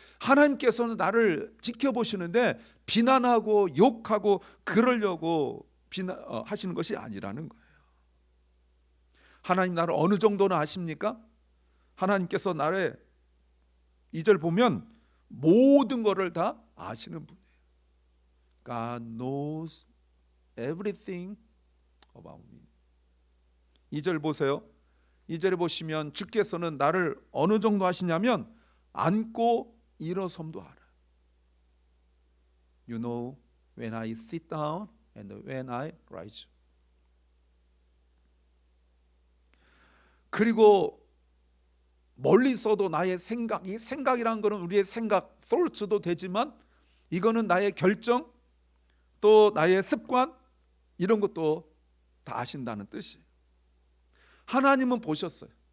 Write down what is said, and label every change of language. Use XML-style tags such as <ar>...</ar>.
<ko>하나님께서는 나를 지켜보시는데 비난하고 욕하고 그러려고 하시는 것이 아니라는 거예요. 하나님 나를 어느 정도나 아십니까? 하나님께서 나를 2절 보면 모든 것을 다 아시는 분이에요.</ko> <en>God knows everything about me.</en> <ko>2절 보세요. 2절에 보시면 주께서는 나를 어느 정도 아시냐면 앉고 일어섬도 알아요.</ko> <en>You know when I sit down and when I rise.</en> <ko>그리고 멀리 있어도 나의 생각, 이 생각이란 거는 우리의 생각, thoughts도 되지만 이거는 나의 결정, 또 나의 습관, 이런 것도 다 아신다는 뜻이에요. 하나님은 보셨어요.</ko>